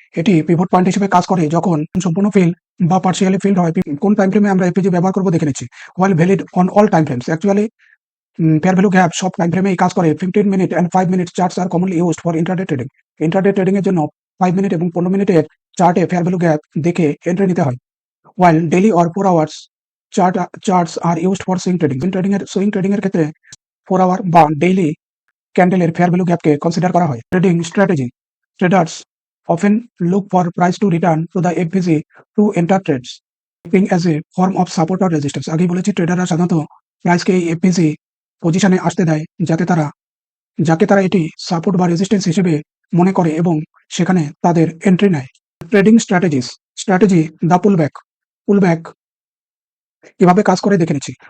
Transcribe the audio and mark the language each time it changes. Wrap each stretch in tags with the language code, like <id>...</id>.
<bn>এটি pivot point হিসেবে কাজ করে যখন সম্পূর্ণ ফিল্ড বা পার্শিয়ালি ফিল্ড হয়। কোন টাইম ফ্রেমে আমরা FVG ব্যবহার করবো দেখে নিচ্ছি।</bn> <en>while valid on all time frames,</en> <bn>actually fair value gap সব টাইম ফ্রেমেই কাজ করে।</bn> <en>15 minute and 5 minute charts are commonly used for intraday trading.</en> <bn>Intraday trading এর জন্য 5 মিনিট এবং 15 মিনিটের চার্টে ফেয়ার ভ্যালু গ্যাপ দেখে এন্ট্রি নিতে হয়।</bn> <en>while daily or 4 hours charts are used for swing trading.</en> <bn>Swing trading এর ক্ষেত্রে 4 আওয়ার বা ডেইলি ক্যান্ডেলের ফেয়ার ভ্যালু গ্যাপকে কনসিডার করা হয়।</bn> <en>Trading strategy, traders often look for price to return to the FVG to enter trades, acting as a form of support or resistance.</en> <bn>আগেই বলেছি ট্রেডাররা সাধারণত প্রাইসকে এই FVG পজিশনে আসতে দেয় যাকে তারা এটি সাপোর্ট বা রেজিস্ট্যান্স হিসেবে মনে করে এবং সেখানে তাদের এন্ট্রি নেয়। ট্রেডিং স্ট্র্যাটেজি, দ্য পুলব্যাক কিভাবে কাজ করে দেখে নিচ্ছি।</bn>